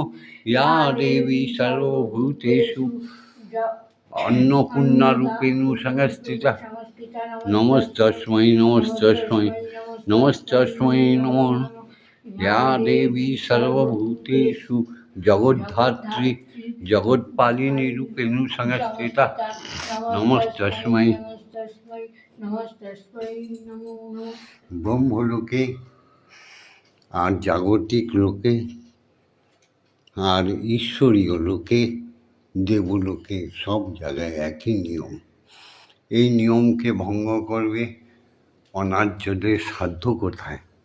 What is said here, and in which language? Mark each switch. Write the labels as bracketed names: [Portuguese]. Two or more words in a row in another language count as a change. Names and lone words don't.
[Sanskrit] या देवी सर्वभूतेषु अन्नपूर्णारूपेण संस्थिता। नमस्तस्मै नमस्तस्मै नमस्तस्मै नमो नमः। या देवी सर्वभूतेषु जगद्धात्री जगत्पालिनी रूपेण संस्थिता। [Bangla] नमस्तस्मै ব্রহ্মলোকে আর জাগতিক লোকে আর ঈশ্বরীয় লোকে, দেবলোকে, সব জায়গায় একই নিয়ম। এই নিয়মকে ভঙ্গ করবে অনার্যদের সাধ্য কোথায়?